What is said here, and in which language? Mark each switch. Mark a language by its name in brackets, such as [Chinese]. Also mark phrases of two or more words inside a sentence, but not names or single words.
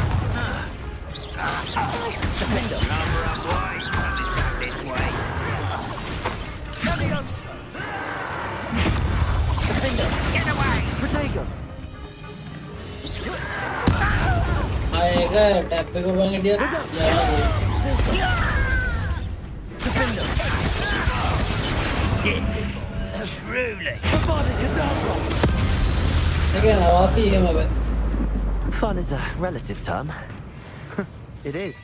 [English] Defender. Number up, boys. Come this way. Defender. Get away! Protego. I tap ko bang idiot. Defender. Yes, truly. Again, I see him a bit. Fun is a relative term. It is.